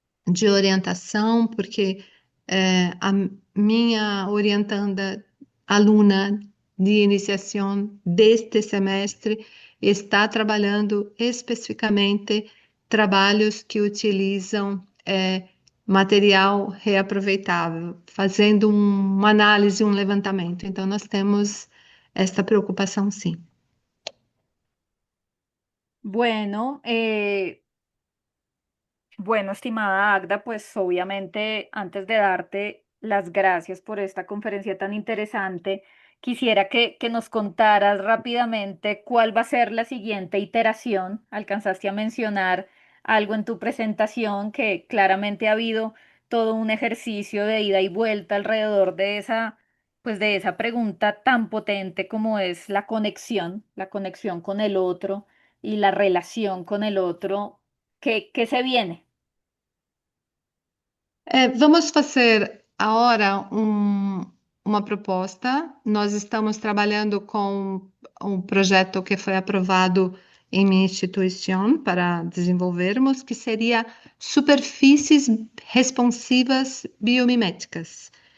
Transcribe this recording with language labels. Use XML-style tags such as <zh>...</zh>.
<pt>de orientação, porque a minha orientanda aluna de iniciação deste semestre está trabalhando especificamente trabalhos que utilizam material reaproveitável, fazendo uma análise, um levantamento. Então, nós temos esta preocupação, sim.</pt> <es>Bueno, bueno, estimada Agda, pues obviamente antes de darte las gracias por esta conferencia tan interesante, quisiera que nos contaras rápidamente cuál va a ser la siguiente iteración. Alcanzaste a mencionar algo en tu presentación que claramente ha habido todo un ejercicio de ida y vuelta alrededor de esa, pues de esa pregunta tan potente como es la conexión con el otro y la relación con el otro. ¿Qué se viene?</es> <pt>Vamos fazer agora uma proposta. Nós estamos trabalhando com um projeto que foi aprovado em minha instituição para desenvolvermos, que seria superfícies responsivas biomiméticas.</pt>